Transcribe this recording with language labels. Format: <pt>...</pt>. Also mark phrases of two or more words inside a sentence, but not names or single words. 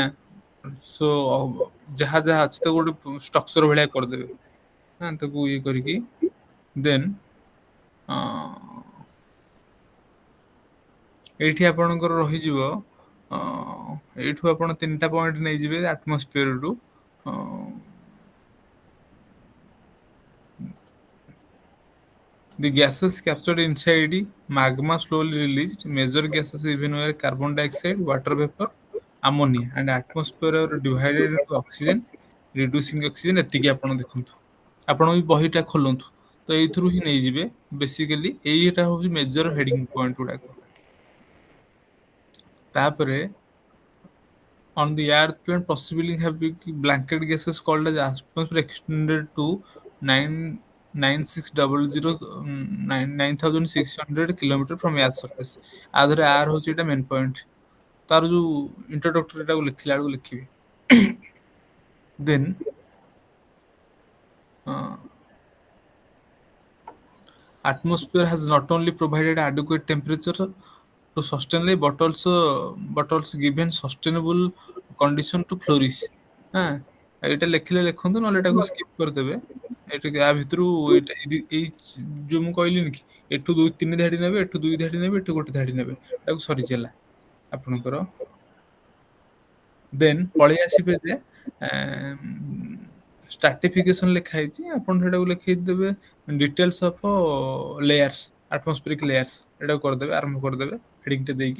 <or>ସୋ ଯାହା ଯାହା ଅଛି ତ ଗୋଟେ ଷ୍ଟ୍ରକ୍ଚର ଭଳିଆ କରିଦେବେ। ହଁ, ତାକୁ ଇଏ କରିକି ଦେନ୍ ଏଇଠି ଆପଣଙ୍କର ରହିଯିବ। ଏଇଠୁ ଆପଣ 3ଟା ପଏଣ୍ଟ ନେଇଯିବେ ଆଟମସ୍ଫିୟରରୁ।</or> <en>The gases captured inside magma slowly released. Major gases even were carbon dioxide, water vapor, ammonia, and atmosphere are divided into oxygen, reducing oxygen।</en> <or>ଏତିକି ଆପଣ ଦେଖନ୍ତୁ। ଆପଣ ବି ବହିଟା ଖୋଲନ୍ତୁ। ତ ଏଇଥିରୁ ହିଁ ନେଇଯିବେ ବେସିକାଲି ଏଇଟା ହଉଛି</or> <en>major heading point</en> <or>ଗୁଡାକ।</or> <en>ତାପରେ on the earth plane possibly have big blanket gases called as atmosphere extended to 9 9600 9600 kilometer from earth surface।</en> <or>ଆ ଧରେ ଆର ହଉଛି ଏଟା</or> <en>main point.</en> <or>ତାର ଯୋଉ ଇଣ୍ଟ୍ରୋଡକ୍ଟରୀ ଟାକୁ ଲେଖିଲା ବେଳକୁ ଲେଖିବେ।</or> <en>ଦେନ୍ atmosphere has not only provided adequate temperature to sustain life but also given sustainable condition to flourish।</en> <or>ହଁ ଏଇଟା ଲେଖିଲେ ଲେଖନ୍ତୁ ନହେଲେ ଏଟାକୁ ସ୍କିପ୍ କରିଦେବେ। ଏଇଟା ୟା ଭିତରୁ ଏଇ ଯୋଉ ମୁଁ କହିଲିନି କି ଏଠୁ 2 3 ଧାଡି ନେବେ, ଏଠୁ 2 ଧାଡି ନେବେ, ଏଠୁ 1 ଧାଡି ନେବେ, ଏଟାକୁ ସରିଚାଲା ଆପଣଙ୍କର। ଦେନ୍ ପଳେଇ ଆସିବେ ଯେ ଷ୍ଟ୍ରାଟିଫିକେସନ ଲେଖା ହେଇଛି, ଆପଣ ସେଟାକୁ ଲେଖିଦେବେ</or> <en>details of layers, atmospheric layers</en> <or>ଏଟାକୁ କରିଦେବେ, ଆରମ୍ଭ କରିଦେବେ ହେଡିଙ୍ଗ ଟେ ଦେଇକି।</or>